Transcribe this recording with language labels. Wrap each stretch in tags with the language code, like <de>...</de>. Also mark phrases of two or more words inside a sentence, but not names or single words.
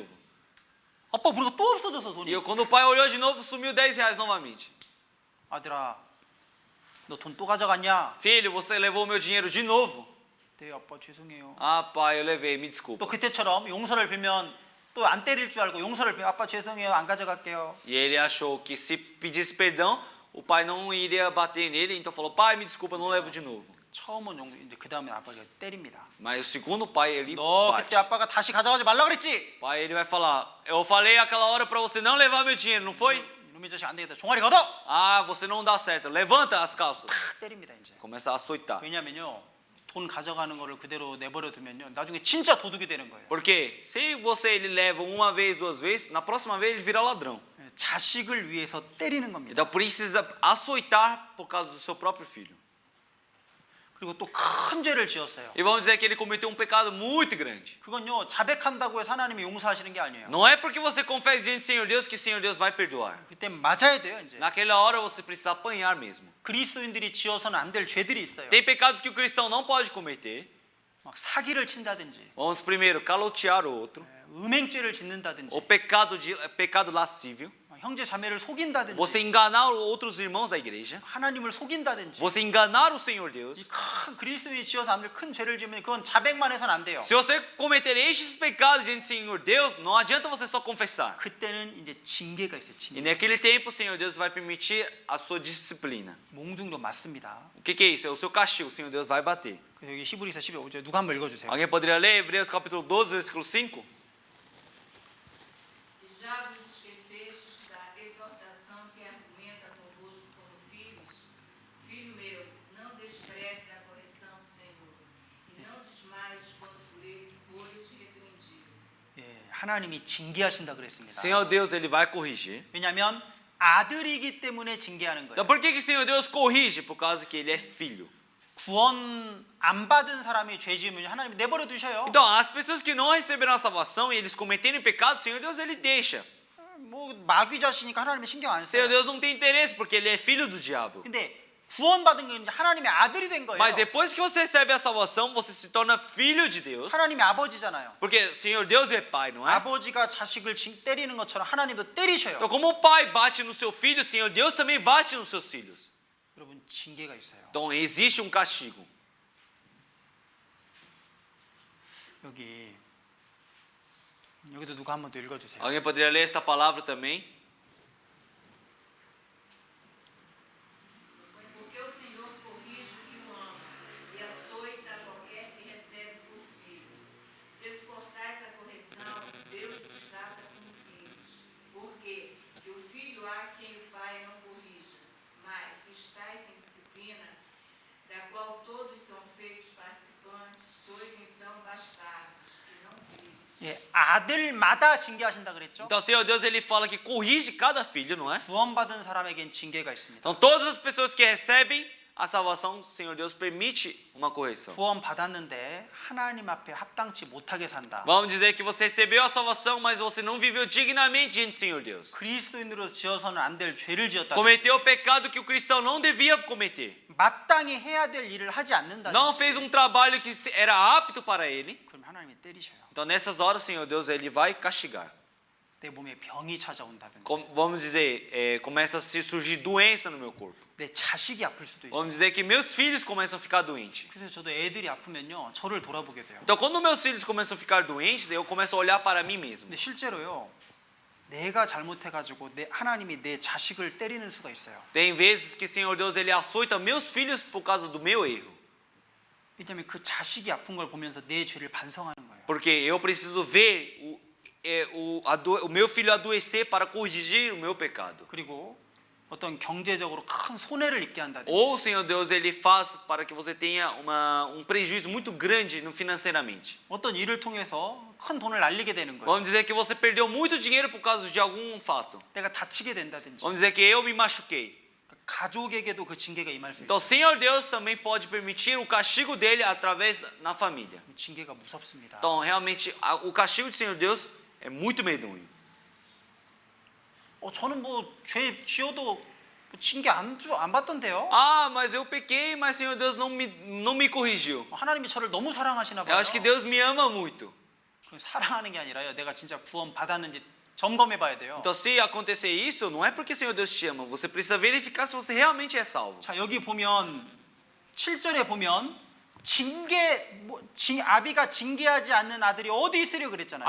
<ko>아빠 보니까 또 없어졌어 돈이.</ko> <pt>Quando o pai olhou de novo, sumiu 10 reais novamente.</pt> <ko>아들아, 너 돈 또 가져갔냐?</ko> <pt>Filho, você levou meu dinheiro de novo?</pt> <ko>네 아빠 죄송해요.</ko> <pt>Ah, pai, eu levei, me desculpa.</pt> <ko>또 그때처럼 용서를 빌면 또 안 때릴 줄 알고 용서를 빌면 아빠 죄송해요 안 가져갈게요.</ko> <pt>E ele achou que se pedisse perdão, o pai não iria bater nele, então falou: pai, me desculpa, eu não levo de novo.</pt> <ko>처음은 이제 그 다음에 아빠가 때립니다.</ko> <pt>Mas o segundo pai, ele</pt> <ko>너</ko> <pt>bate.</pt> <ko>그때 아빠가 다시 가져가지 말라 그랬지?</ko> <pt>O pai, ele vai falar: eu falei aquela hora para você não levar meu dinheiro, não foi?</pt> <ko>이놈의 자식 안 되겠다. 종아리 걷어.</ko> <pt>Ah, você não dá certo. Levanta as calças.</pt> <ko>탁 때립니다 이제.</ko> <pt>Começa a açoitar.</pt> <ko>왜냐면요 돈 가져가는 거를 그대로 내버려 두면요 나중에 진짜 도둑이 되는 거예요.</ko> <pt>Porque se você ele leva uma vez, duas vezes, na próxima vez ele vira ladrão.</pt> <ko>자식을 위해서 때리는 겁니다.</ko> <pt>Então precisa açoitar por causa do seu próprio filho.</pt> <ko>그리고 또 큰 죄를 지었어요.</ko> <pt>E vamos dizer que ele cometeu um pecado muito grande.</pt> <ko>그건요 자백한다고 해서 하나님이 용서하시는 게 아니에요.</ko> <pt>Não é porque você confessa diante do Senhor Deus que o Senhor Deus vai perdoar.</pt> <ko>그때 맞아야 돼요 이제.</ko> <pt>Naquela hora você precisa apanhar mesmo.</pt> <ko>그리스도인들이 지어서는 안 될 죄들이 있어요.</ko> <pt>Tem pecados que o cristão não pode cometer.</pt> <ko>막 사기를 친다든지,</ko> <pt>Vamos primeiro calotear o outro.</pt> <ko>음행죄를 짓는다든지,</ko> <pt>O pecado lascívio.</pt> <ko>형제 자매를 속인다든지,</ko> <pt>Você enganar outros irmãos da igreja.</pt> <ko>하나님을 속인다든지.</ko> <pt>Você enganar o Senhor Deus.</pt> <ko>이 큰 그리스도인이 지어서 안 될 큰 죄를 지으면 그건 자백만 해서는 안 돼요.</ko> <pt>Se você cometer estes pecados diante do Senhor Deus, não adianta você só confessar.</pt> <ko>그때는 이제 징계가 있어요.</ko> <pt>E</pt> <ko>징계.</ko> <pt>naquele tempo o Senhor Deus vai permitir a sua disciplina.</pt> <ko>몽둥이로 맞습니다.</ko> <pt>O que é isso? É o seu castigo. O Senhor Deus vai bater.</pt> <ko>그래서 여기 히브리서 15절 누가 한번 읽어주세요.</ko> <pt>Alguém poderia ler Hebreus capítulo 12, versículo 5? E já vos esquecestes da exortação que argumenta convosco como filhos? Filho meu, não despreze a correção do Senhor, e não desmaies quando por ele fores repreendido.</pt> <ko>예, 하나님이 징계하신다 그랬습니다.</ko> <pt>Senhor Deus, ele vai corrigir.</pt> <ko>왜냐하면 아들이기 때문에 징계하는</ko> <pt>Então</pt> <ko>거예요.</ko> <pt>por que o Senhor Deus corrige? Por causa que ele é filho.</pt> <ko>구원 안 받은 사람이 죄 지으면 하나님이 내버려 두셔요.</ko> <pt>Então, as pessoas que não receberam a salvação e eles cometerem pecado, o Senhor Deus ele deixa.</pt> <ko>뭐 마귀 자식이니까 하나님이 신경 안</ko> <pt>O Senhor</pt> <ko>써요.</ko> <pt>Deus não tem interesse porque ele é filho do diabo.</pt> <ko>근데 구원 받은 게 이제 하나님의 아들이 된 거예요.</ko> <pt>Mas depois que você recebe a salvação, você se torna filho de Deus.</pt> <ko>하나님의 아버지잖아요.</ko> <pt>Porque o Senhor Deus é pai, não é?</pt> <ko>아버지가 자식을 때리는 것처럼 하나님도 때리셔요.</ko> <pt>Então, como o pai bate no seu filho, o Senhor Deus também bate nos seus filhos.</pt> <ko>여러분 징계가 있어요.</ko> <pt>Então, existe um castigo.</pt> <ko>여기도 누가 한 번 더 읽어주세요.</ko> <pt>Alguém poderia ler esta palavra também? Porque o Senhor corrige o que o ama, e açoita qualquer que recebe por filho. Se exportais a correção, Deus vos trata como filhos. Porque que o filho há quem o pai não corrija. Mas se estáis em disciplina, da qual todos são feitos participantes, sois</pt> <ko>아들마다 징계하신다 그랬죠?</ko> <pt>Então, o Senhor Deus, ele fala que corrige cada filho, não é?</pt> <ko>구원받은 사람에겐 징계가 있습니다.</ko> <pt>Então, todas as pessoas que recebem a salvação, o Senhor Deus permite uma correção.</pt> <ko>구원받았는데 하나님 앞에 합당치 못하게 산다.</ko> <pt>Vamos dizer que você recebeu a salvação, mas você não viveu dignamente diante do Senhor Deus.</pt> <ko>그리스도인으로 지어서는 안 될 죄를 지었다.</ko> <pt>Cometeu o pecado que o cristão não devia cometer.</pt> <ko>마땅히 해야 될 일을 하지 않는다.</ko> <pt>Não fez um trabalho que era apto para ele.</pt> <ko>그럼 하나님이 때리셔요.</ko> <pt>Então, nessas horas, o Senhor Deus, ele vai castigar.</pt> <ko>내 몸에 병이 찾아온다든지.</ko> <pt>Vamos dizer, começa a surgir doença no meu corpo.</pt> <ko>내 자식이 아플 수도 있어요.</ko> <pt>Vamos dizer que meus filhos começam a ficar doentes.</pt> <ko>그래서 저도 애들이 아프면요, 저를 돌아보게 돼요.</ko> <pt>Então, quando meus filhos começam a ficar doentes, eu começo a olhar para mim mesmo.</pt> <ko>근데 실제로요, 내가 잘못해가지고 하나님이 내 자식을 때리는 수가 있어요.</ko> <pt>Tem vezes que o Senhor Deus, ele açoita meus filhos por causa do meu erro.</pt> <ko>왜냐하면 그 자식이 아픈 걸 보면서 내 죄를 반성하는 거예요.</ko> <pt>Porque eu preciso ver o meu filho adoecer para corrigir o meu pecado.</pt> <ko>그리고 어떤 경제적으로 큰 손해를 입게 한다든지.</ko> <pt>Ou o Senhor Deus, ele faz para que você tenha um prejuízo muito grande financeiramente.</pt> <ko>어떤 일을 통해서 큰 돈을 날리게 되는 거예요.</ko> <pt>Vamos dizer que você perdeu muito dinheiro por causa de algum fato.</pt> <ko>내가 다치게 된다든지.</ko> <pt>Vamos dizer que eu me machuquei.</pt> <ko>가족에게도 그 징계가 임할 수</ko> <pt>Então, o</pt> <ko>있어요.</ko> <pt>Senhor Deus também pode permitir o castigo dele através na família.</pt> <ko>징계가 무섭습니다.</ko> <pt>Então, realmente, o castigo do Senhor Deus é muito medonho.</pt> <ko>저는 죄 지어도 징계 안 받던데요?</ko> <pt>Ah, mas eu pequei, mas o Senhor Deus não me corrigiu.</pt> <ko>하나님이 저를 너무 사랑하시나</ko> <pt>Eu</pt> <ko>봐요.</ko> <pt>acho que Deus me ama muito.</pt> <ko>사랑하는 게 아니라요. 내가 진짜 구원 받았는지 점검해 봐야 돼요.</ko> <pt>Então, se acontecer isso, não é porque o Senhor Deus te ama. Você precisa verificar se você realmente é salvo.</pt> <ko>자, 여기 보면 7절에 보면 아비가 징계하지 않는 아들이 어디 있으려 그랬잖아요.</ko>